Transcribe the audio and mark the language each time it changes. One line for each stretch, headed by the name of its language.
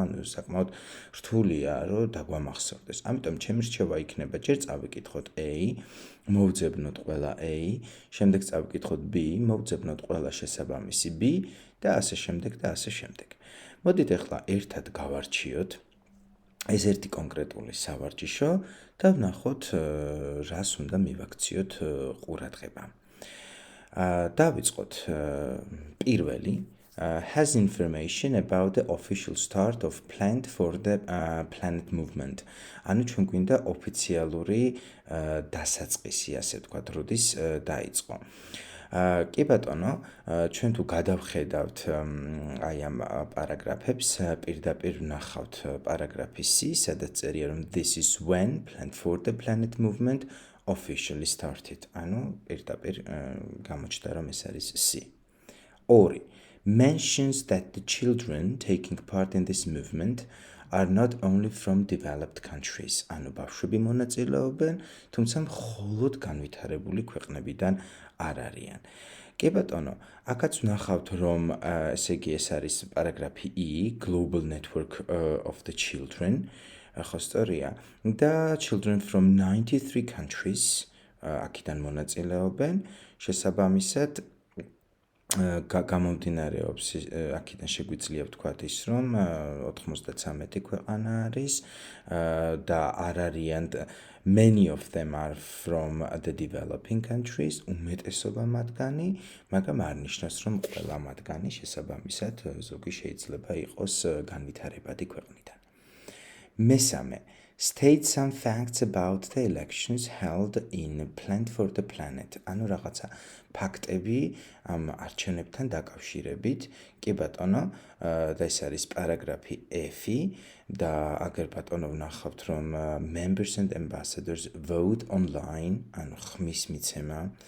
Georgian: ანუ საკმაოდ რთულია რომ დაგვამახსოვდეს. ამიტომ ჩემი რჩევა იქნება ჯერ წავიკითხოთ A, მოვძებნოთ ყველა A, შემდეგ წავიკითხოთ B, მოვძებნოთ ყველა შესაბამისი B და ასე შემდეგ და ასე შემდეგ. მოდით ახლა ერთად გავარჩიოთ ეს ერთი კონკრეტული სავარჯიშო და ვნახოთ რას უნდა მივაქციოთ ყურადღება. დავიწყოთ პირველი
English: has information about the official start of plan for the planet movement.
Georgian: ანუ ჩვენ გვინდა ოფიციალური დასაწყისი, ასე ვთქვათ, როდის დაიწყო. კი ბატონო, ჩვენ თუ გადავხედავთ აი ამ პარაგრაფებს, პირდაპირ ვნახავთ პარაგრაფი C, სადაც წერია რომ
English: this is when plan for the planet movement officially started.
Georgian: ანუ პირდაპირ გამოჩნდა რომ ეს არის C. 2.
English: mentions that the children taking part in this movement are not only from developed countries.
Georgian: ანუ ბავშვები მონაწილეობენ, თუმცა მხოლოდ განვითარებული ქვეყნებიდან არ არიან. კი ბატონო, აქაც ვნახავთ რომ ესე იგი ეს არის პარაგრაფი E, Global Network of the Children, ხო სწორია, და
English: children from 93 countries
Georgian: აქედან მონაწილეობენ, შესაბამისად გამომდინარეობს აქედან შეგვიძლია ვთქვათ ის რომ 93 ქვეყანა არის და არ არიან
English: many of them are from the developing countries,
Georgian: უმეტესობა მათგანი, მაგრამ არ ნიშნავს რომ ყველა მათგანი შესაბამისად ზოგი შეიძლება იყოს განვითარებადი ქვეყნიდან.
English: მესამე state some facts about the elections held in Plan for the Planet.
Georgian: ანუ რაღაცა ფაქტები ამ არჩევნებთან დაკავშირებით. კი ბატონო, და ეს არის პარაგრაფი F და აგერ ბატონო ვნახავთ რომ
English: members and ambassadors vote online,
Georgian: ანუ ხმის მიცემა.